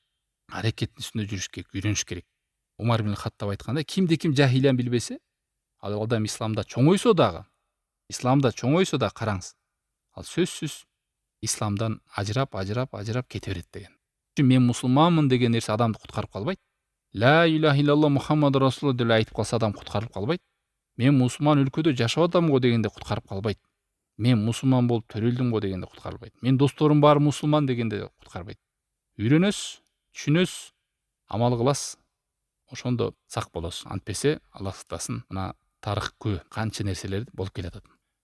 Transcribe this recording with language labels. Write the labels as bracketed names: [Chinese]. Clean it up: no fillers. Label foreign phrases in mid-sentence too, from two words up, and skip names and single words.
[Kyrgyz] Аракеттин үстүндө жүрүш керек, үйрөнүш керек. Умар ибн Хаттаб айткандай, кимде-ким жахилияны билбесе, ал адам исламда чоңойсо дагы караңыз. Ал сөзсүз исламдан ажырап кете берет деген. Мен мусулманмын деген нерсе адамды куткарып калбайт. [Arabic] لا إله إلا الله محمد رسول الله [Kyrgyz] деп айтып калса адам куткарып калбайт. Мен мусулман өлкөдө жашап атам го дегенде куткарып калбайт. Мен мусулман болуп төрөлдүм го дегенде куткарылбайт. Мен досторум баары мусулман дегенде куткарбайт. Үйрөнөсүз, түшүнөсүз, амал кыласыз. Ошондо сак болосуз. Антпесе Аллах сактасын, мына тарых канча нерселер болуп келатат.